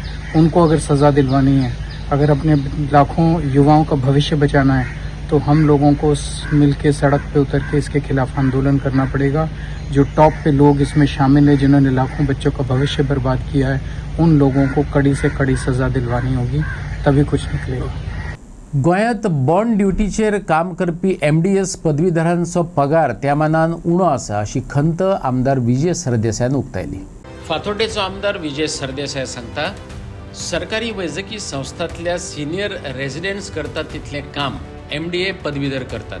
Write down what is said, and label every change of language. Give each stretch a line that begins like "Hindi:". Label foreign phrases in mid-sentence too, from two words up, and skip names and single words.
Hindi: उनको अगर सज़ा दिलवानी है, अगर अपने लाखों युवाओं का भविष्य बचाना है, तो हम लोगों को मिलके सड़क पे उतर के इसके खिलाफ आंदोलन करना पड़ेगा. जो टॉप पे लोग इसमें शामिल हैं, जिन्होंने लाखों बच्चों का भविष्य बर्बाद किया है, उन लोगों को कड़ी से कड़ी सज़ा दिलवानी होगी, तभी कुछ निकलेगा.
Konkani: गोंयांत बॉन्ड ड्युटीचेर काम करपी MDS पदवीधरांचो पगार त्या मानान उणो आसा अशी खंत आमदार विजय सरदेसायान उक्तायली. फातोड्डेचो आमदार विजय सरदेसाय सांगता, सरकारी वैजकी संस्थांतल्या
English: senior residents
Konkani: करतात तितलें काम MDA पदवीधर करतात.